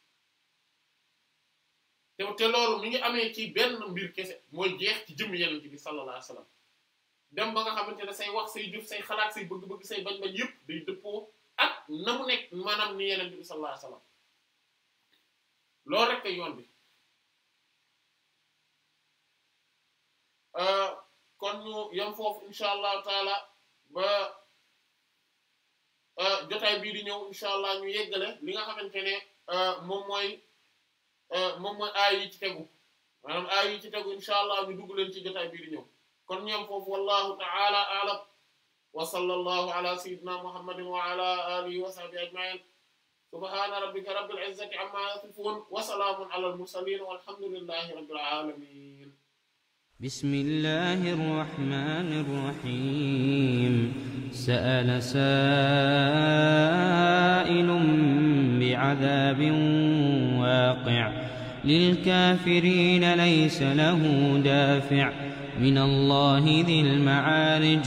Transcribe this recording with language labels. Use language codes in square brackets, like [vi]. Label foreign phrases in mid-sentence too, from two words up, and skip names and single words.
[wo] te loolu mi ngi amee ci benn mbir kese mooy jeex ci jëmm yeneen bi [ar] صلى الله عليه وسلم [wo] dem ba nga xamante ne say wax say jëf say xalaat say bëgg-bëgg say bañ-bañ yëpp day dëppoo ak na mu nekk maanaam ni yeneen bi [ar] صلى الله عليه وسلم [wo] loolu rek kay yoon bi kon ñu yam foofu [ar] إن شاء الله تعالى [wo] ba jotaay bii di ñëw [ar] إن شاء الله [wo] ñu yeggale li nga xamante ne moom mooy aay yi ci tegu maanaam aay yi ci tegu [ar] إن شاء الله [wo] ñu dugg leen ci jotaay bii di ñëw kon ñu yam foofu [ar] والله تعالى أعلم وصلى الله على سيدنا محمد وعلى آله وصحبه أجمعين سبحان ربك رب العزة عما يصفون وسلام على المرسلين والحمد لله رب العالمين بسم الله الرحمن الرحيم سأل سائل بعذاب واقع للكافرين ليس له دافع من الله ذي المعارج